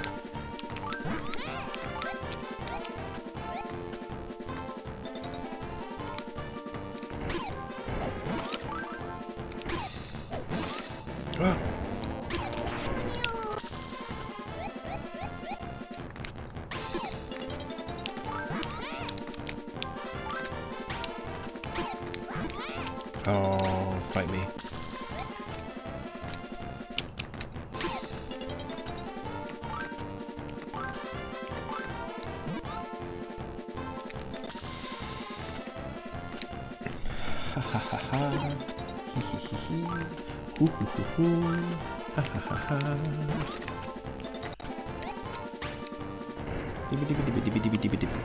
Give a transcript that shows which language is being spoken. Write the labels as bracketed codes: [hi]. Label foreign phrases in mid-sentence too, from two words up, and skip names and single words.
[en] Ah. Oh, fight me. Ha ha ha ha. Hee hee hee hee. Hoo hoo hoo hoo. Ha ha ha ha. Dibby dibby dibby dibby dibby dibby dibby.